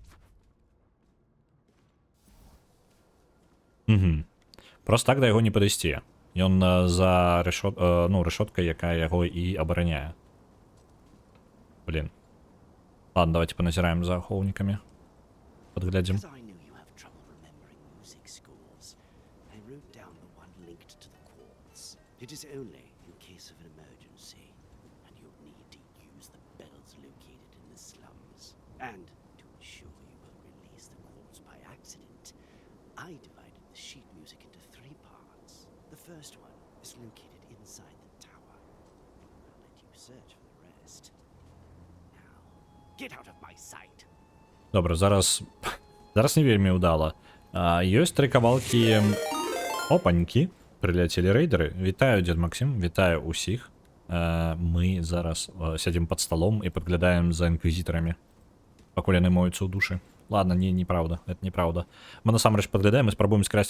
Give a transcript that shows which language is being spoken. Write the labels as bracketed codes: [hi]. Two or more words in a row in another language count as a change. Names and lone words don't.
[be] Просто так да яго не падысці. Ён за рэшоткай, якая яго і абараняе. Блин. Ладно, давайте поназіраем за ахоўнікамі. Подглядзім. [en] It is only in case of an emergency, and you'll need to use the bells located in the slums. And to ensure you will release the corpse by accident, I divided the sheet music into 3 parts. The first one is located inside the tower. I'll let you search for the rest. Now, get out of my sight. [be] Добре, зараз не вельмі ўдала. Ёсць 3 кавалкі... Опанькі. Прыляцелі рэйдеры. Вітаю, дзед Максім, вітаю ўсіх. Мы зараз сядзім пад сталом і падглядаем за інквізітарамі, пакуль яны моюцца ў душы. [ru] Ладно, неправда, это неправда. [be] Мы насамрэч падглядаем і спрабуем скрасці.